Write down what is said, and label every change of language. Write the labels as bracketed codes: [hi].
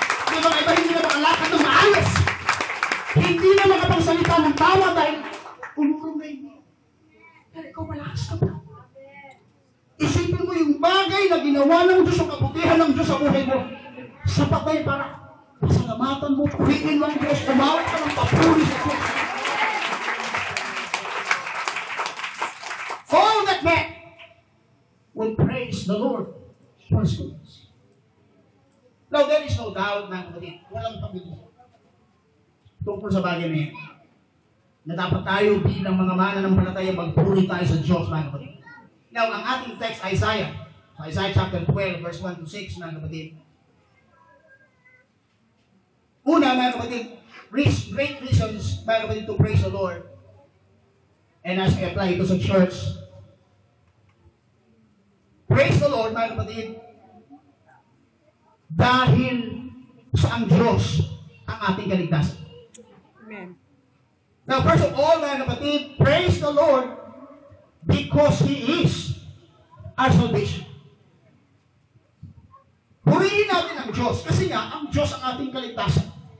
[tl] May mga iba hindi na makalakad ng maayos. Hindi na makapagsalita ng tawa dahil umurungay mo. Pero ikaw malakas ka pa. Isipin mo yung bagay na ginawa ng Diyos o kabutihan ng Diyos sa buhay mo. Sapat na yun para pasalamatan mo, purihin mo ang Diyos, umawit ka ng papuri sa Diyos. [en] All that man will praise the Lord for His goodness. [tl] Now, [en] there is no doubt [tl] na kapatid, walang pagbibilang tungkol sa bagay na yan, na dapat tayo bilang mga mananampalataya magpuri tayo sa Diyos, mga kapatid. Now, ang ating text, Isaiah chapter 12, verse 1 to 6, mga kapatid. Una, mga kapatid, [en] great reasons, [tl] mga kapatid, [en] to praise the Lord. And as I apply [tl] ito sa church, [en] praise the Lord, [tl] mga kapatid, dahil sa ang Diyos ang ating kaligtasan. Amen. [en] Now, first of all, [tl] mga kapatid, [en] praise the Lord because He is our salvation. [tl] Purihin natin ang Diyos kasi nga, ang Diyos ang ating kaligtasan.